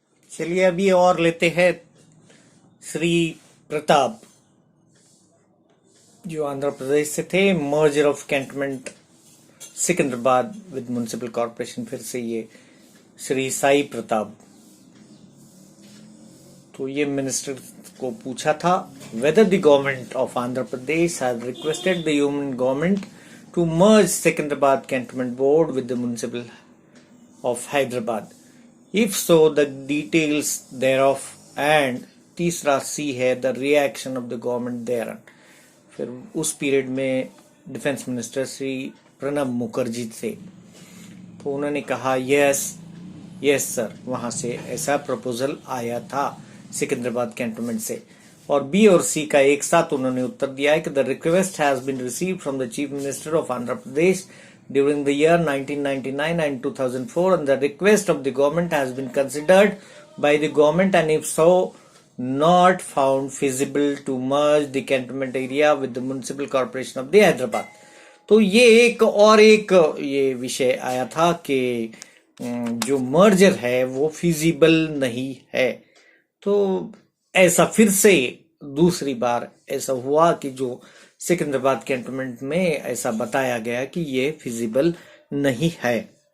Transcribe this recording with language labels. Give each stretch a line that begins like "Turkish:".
Hindi: चलिए अभी और लेते हैं श्री प्रताप जो आंध्र प्रदेश से थे, merger of cantonment Secunderabad with municipal corporation, फिर से ये श्री साई प्रताप। तो ये मिनिस्टर को पूछा था
English: whether the government of Andhra Pradesh has requested the union government to merge Secunderabad Cantonment Board with the municipal of Hyderabad. If so, the details thereof, and
Hindi: तीसरा सी है
English: the reaction of the government thereon.
Hindi: फिर उस period में defence minister Shri Pranab Mukherjee थे, तो उन्होंने कहा
English: yes sir,
Hindi: वहां से ऐसा प्रपोजल आया था सिकंदराबाद कैंटोनमेंट से। और बी और सी का एक साथ उन्होंने उत्तर दिया है कि
English: The request has been received from the chief minister of Andhra Pradesh during the year 1999 and 2004 and the request of the government has been considered by the government and if so not found feasible to merge the cantonment area with the municipal corporation of the Hyderabad।
Hindi: तो ये एक ये विषय आया था कि जो merger है वो फिजिबल नहीं है। तो ऐसा फिर से दूसरी बार ऐसा हुआ कि जो सिकंदराबाद कैंटोनमेंट में ऐसा बताया गया कि ये फिजिबल नहीं है।